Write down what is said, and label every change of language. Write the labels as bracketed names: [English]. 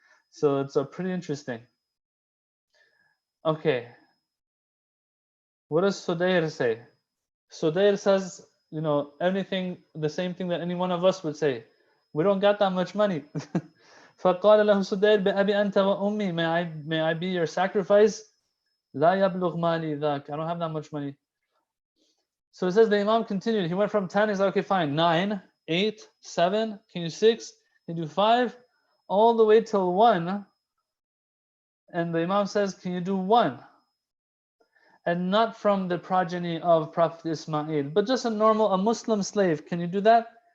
[English] So it's pretty interesting. Okay, what does Sudayr say? Sudayr says, anything, the same thing that any one of us would say. We don't got that much money. [Arabic] فقال له سدير بأبي أنت وأمي, [English] may I be your sacrifice? [Arabic] لا يبلغ مالي ذاك. [English] I don't have that much money. So it says the Imam continued. He went from 10. He's like, okay, fine. 9, 8, 7. Can you 6? Can you do 5? All the way till 1. And the Imam says, can you do 1? And not from the progeny of Prophet Ismail, but just a Muslim slave. Can you do that?